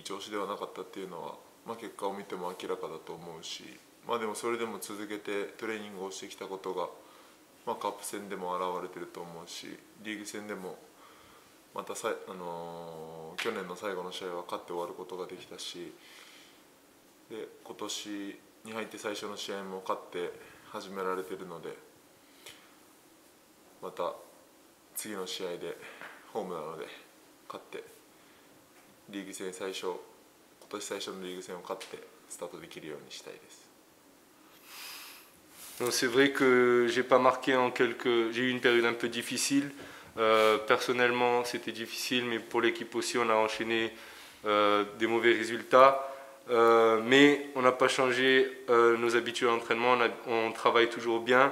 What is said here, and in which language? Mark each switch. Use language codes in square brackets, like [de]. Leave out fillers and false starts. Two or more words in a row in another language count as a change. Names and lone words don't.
[ja] 調子ではなかったっていうのは、結果を見ても明らかだと思うし、でもそれでも続けてトレーニングをしてきたことが、カップ戦でも現れてると思うし、リーグ戦でもまた去年の最後の試合は勝って終わることができたし、で今年に入って最初の試合も勝って始められてるので、また次の試合でホームなので勝ってリーグ戦今年最初のリーグ戦を勝ってスタートできるようにしたいです。 [fr] C'est vrai que j'ai pas marqué j'ai eu une période un peu difficile. Personnellement, c'était difficile, mais pour l'équipe aussi, on a enchaîné des mauvais résultats. Mais on n'a pas changé nos habitudes d'entraînement, on travaille toujours bien.